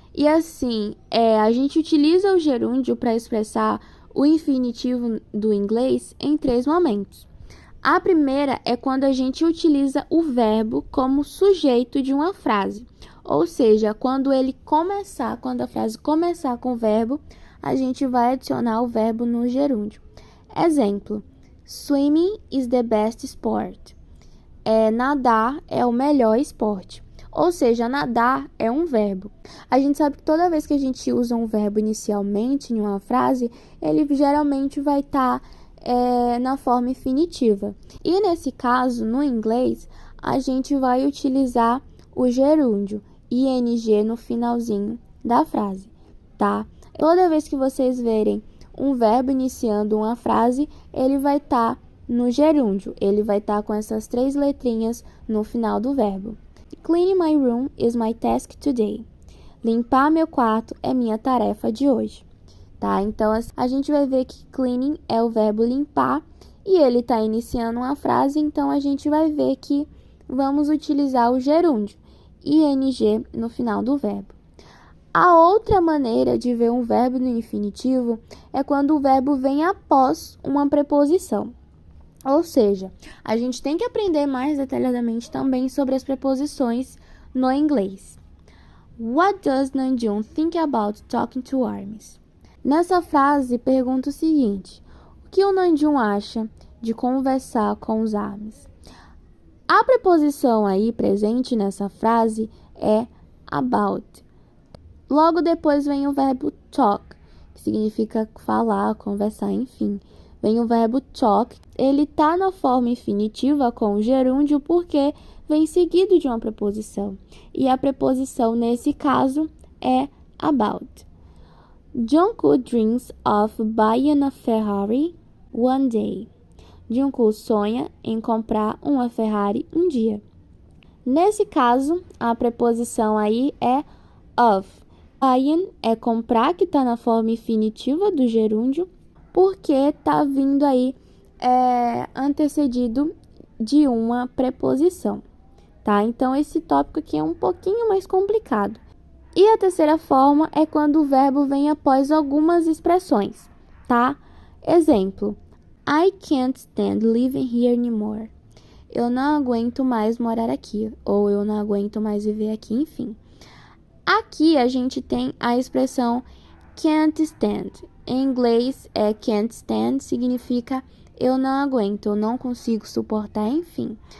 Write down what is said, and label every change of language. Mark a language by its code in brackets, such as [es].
[pt] E assim, a gente utiliza o gerúndio para expressar o infinitivo do inglês em 3 momentos. A primeira é quando a gente utiliza o verbo como sujeito de uma frase. Ou seja, quando a frase começar com o verbo, a gente vai adicionar o verbo no gerúndio. [en] Exemplo: swimming is the best sport. [pt] Nadar é o melhor esporte. Ou seja, nadar é um verbo. A gente sabe que toda vez que a gente usa um verbo inicialmente em uma frase, ele geralmente vai estar na forma infinitiva. E nesse caso, no inglês, a gente vai utilizar o gerúndio, ing, no finalzinho da frase, tá? Toda vez que vocês verem um verbo iniciando uma frase, ele vai estar no gerúndio. Ele vai estar com essas 3 letrinhas no final do verbo. [en] Cleaning my room is my task today. [pt] Limpar meu quarto é minha tarefa de hoje, tá? Então, a gente vai ver que cleaning é o verbo limpar e ele está iniciando uma frase, então a gente vai ver que vamos utilizar o gerúndio, ing, no final do verbo. A outra maneira de ver um verbo no infinitivo é quando o verbo vem após uma preposição. Ou seja, a gente tem que aprender mais detalhadamente também sobre as preposições no inglês. [en] What does Namjoon think about talking to armies? [pt] Nessa frase, pergunta o seguinte: o que o Namjoon acha de conversar com os armies? A preposição aí presente nessa frase é about. Logo depois vem o verbo talk, que significa falar, conversar, enfim. Vem o verbo talk, ele tá na forma infinitiva com o gerúndio porque vem seguido de uma preposição. E a preposição nesse caso é about. [en] Jungkook dreams of buying a Ferrari one day. [pt] Jungkook sonha em comprar uma Ferrari um dia. Nesse caso, a preposição aí é of. Buying é comprar, que está na forma infinitiva do gerúndio, porque está vindo aí antecedido de uma preposição, tá? Então, esse tópico aqui é um pouquinho mais complicado. E a terceira forma é quando o verbo vem após algumas expressões, tá? [en] Exemplo: I can't stand living here anymore. [pt] Eu não aguento mais morar aqui, ou eu não aguento mais viver aqui, enfim. Aqui a gente tem a expressão can't stand. Em inglês, can't stand significa eu não aguento, eu não consigo suportar, enfim.